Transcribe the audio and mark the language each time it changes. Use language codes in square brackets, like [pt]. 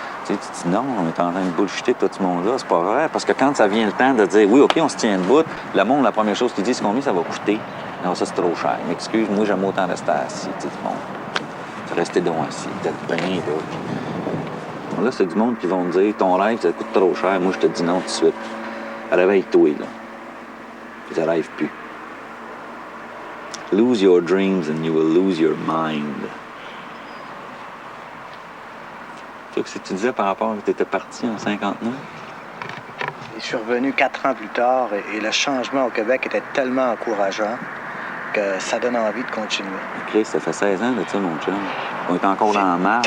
[fr] Tu dis non, on est en train de bullshiter tout ce monde-là, c'est pas vrai. Parce que quand ça vient le temps de dire oui, OK, on se tient debout, le monde, la première chose qu'il dit, c'est combien ça va coûter. Non, ça, c'est trop cher. M'excuse, moi, j'aime autant rester assis. Tu dis, bon, restez donc assis, peut-être bien, là. Là, c'est du monde qui vont me dire, ton rêve, ça coûte trop cher. Moi, je te dis non tout de suite. Réveille-toi, là. Ça rêve plus. [en] Lose your dreams and you will lose your mind. [fr] Tu sais ce que tu disais par rapport à que tu étais parti en 59? Je suis revenu 4 ans plus tard et le changement au Québec était tellement encourageant que ça donne envie de continuer. Chris, ça fait 16 ans de ça, mon chum. On est encore dans la marge.